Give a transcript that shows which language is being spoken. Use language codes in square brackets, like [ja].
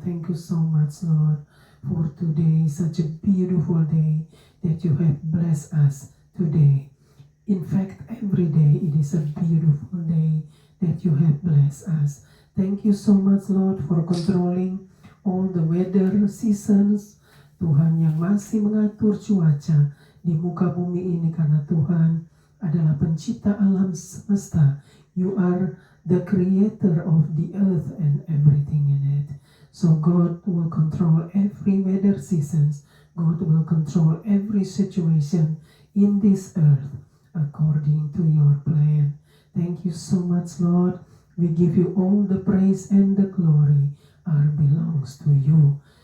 [en] Thank you so much, Lord, for today, such a beautiful day that you have blessed us today. In fact, every day it is a beautiful day that you have blessed us. Thank you so much, Lord, for controlling all the weather seasons. [id] Tuhan yang masih mengatur cuaca di muka bumi ini, karena Tuhan adalah pencipta alam semesta. [en] You are the creator of the earth and everything in it. So God will control every weather seasons. God will control every situation in this earth according to your plan. Thank you so much, Lord. We give you all the praise and the glory belongs to you.